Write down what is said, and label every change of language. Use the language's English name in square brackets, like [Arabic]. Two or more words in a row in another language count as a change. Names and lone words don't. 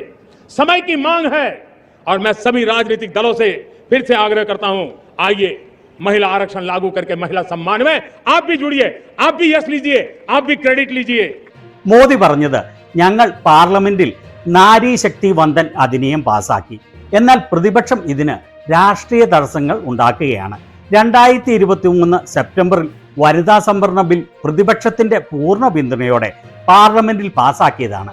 [Hindi] समय की मांग है और मैं सभी राजनीतिक दलों से फिर से आग्रह करता हूं, आइए महिला आरक्षण लागू करके महिला सम्मान में आप भी जुड़िए, आप भी यश लीजिए, आप भी क्रेडिट लीजिए. [Malayalam] മോദി പറഞ്ഞത് ഞങ്ങൾ പാർലമെന്റിൽ നാരി ശക്തി വന്ദൻ അധിനിയം പാസാക്കി. എന്നാൽ പ്രതിപക്ഷം ഇതിന് രാഷ്ട്രീയ തടസ്സങ്ങൾ ഉണ്ടാക്കുകയാണ്. 2023 സെപ്റ്റംബറിൽ വനിതാ സംവരണ ബിൽ പ്രതിപക്ഷത്തിന്റെ പൂർണ്ണ പിന്തുണയോടെ പാർലമെന്റിൽ പാസാക്കിയതാണ്.